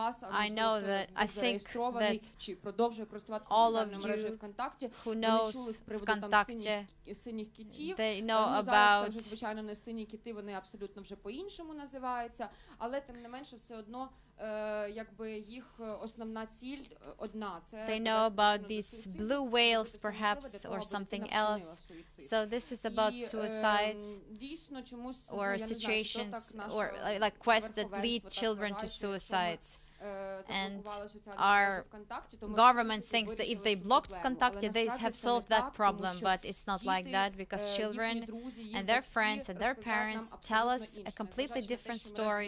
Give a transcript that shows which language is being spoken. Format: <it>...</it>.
<en>I know that, I think that all of you who knows ВКонтакте, they know about,</en> <uk>звичайно, не сині кити, вони абсолютно вже по-іншому називаються, але тим не менше все одно якби їх основна ціль одна.</uk> <en>They know about these blue whales perhaps or something else. So this is about suicides or situations or like quests that lead children to suicides. And our government thinks that if they blocked Вконтакте, they have solved that problem, but it's not like that, because children and their friends and their parents tell us a completely different story.</en>